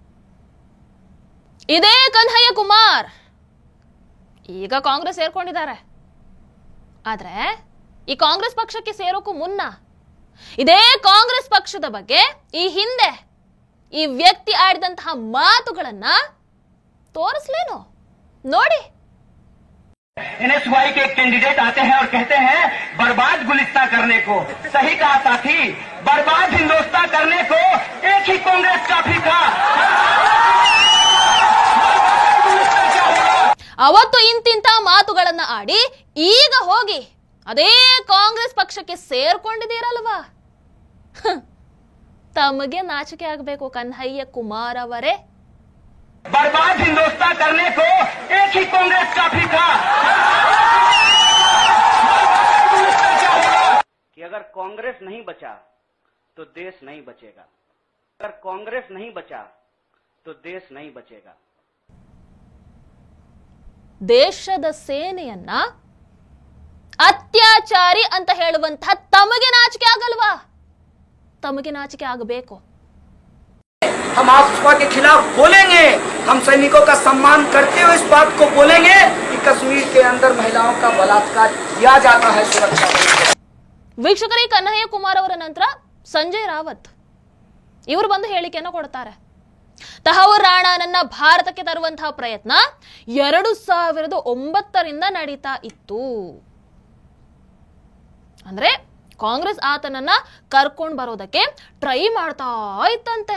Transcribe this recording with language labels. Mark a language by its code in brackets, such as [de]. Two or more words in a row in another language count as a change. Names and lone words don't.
[kn] ಇದೇ ಕನ್ಹಯ್ಯ ಕುಮಾರ್ ಈಗ ಕಾಂಗ್ರೆಸ್ ಸೇರ್ಕೊಂಡಿದ್ದಾರೆ. ಆದ್ರೆ ಈ ಕಾಂಗ್ರೆಸ್ ಪಕ್ಷಕ್ಕೆ ಸೇರೋಕ್ಕೂ ಮುನ್ನ ಇದೇ ಕಾಂಗ್ರೆಸ್ ಪಕ್ಷದ ಬಗ್ಗೆ ಈ ಹಿಂದೆ ಈ ವ್ಯಕ್ತಿ ಆಡಿದಂತಹ ಮಾತುಗಳನ್ನ ತೋರಿಸ್ಲೇನು? ನೋಡಿ. [hi] NSY के एक कैंडिडेट आते हैं और कहते हैं बर्बाद गुलिस्तां करने को, सही कहा साथी, बर्बाद हिंदुस्तान करने को एक ही कांग्रेस काफी था। [kn] ಅವತ್ತು ಇಂತಿಂತ ಮಾತುಗಳನ್ನ ಆಡಿ ಈಗ ಹೋಗಿ ಅದೇ ಕಾಂಗ್ರೆಸ್ ಪಕ್ಷಕ್ಕೆ ಸೇರ್ಕೊಂಡಿದ್ದೀರಲ್ವಾ? ತಮಗೆ ನಾಚಿಕೆ ಆಗಬೇಕು ಕನ್ಹಯ್ಯ ಕುಮಾರ್ ಅವರೇ. [hi] बर्बाद हिंदुस्तान करने को एक ही कांग्रेस काफी था। कि अगर कांग्रेस नहीं बचा तो देश नहीं बचेगा, अगर कांग्रेस नहीं बचा तो देश नहीं बचेगा। [kn] ದೇಶದ ಸೇನೆಯನ್ನ ಅತ್ಯಾಚಾರಿ ಅಂತ ಹೇಳುವಂತಹ ತಮಗೆ ನಾಚಿಕೆ ಆಗಲ್ವಾ? ತಮಗೆ ನಾಚಿಕೆ ಆಗಬೇಕು. [hi] हम भाजपा के खिलाफ बोलेंगे, हम सैनिकों का सम्मान करते हुए इस बात को बोलेंगे कि कश्मीर के अंदर महिलाओं का बलात्कार किया जाता है सुरक्षा। [kn] ವೀಕ್ಷಕರೇ, ಕನ್ಹಯ್ಯ ಕುಮಾರ್ ಅವರ ನಂತರ ಸಂಜಯ್ ರಾವತ್ ಇವರು ಬಂದು ಹೇಳಿಕೆಯನ್ನು ಕೊಡ್ತಾರೆ. ತಹವೂರ್ ರಾಣಾನನ್ನ ಭಾರತಕ್ಕೆ ತರುವಂತಹ ಪ್ರಯತ್ನ 2009ರಿಂದ ನಡೀತಾ ಇತ್ತು. ಅಂದ್ರೆ ಕಾಂಗ್ರೆಸ್ ಆತನನ್ನ ಕರ್ಕೊಂಡು ಬರೋದಕ್ಕೆ ಟ್ರೈ ಮಾಡ್ತಾ ಇತ್ತಂತೆ.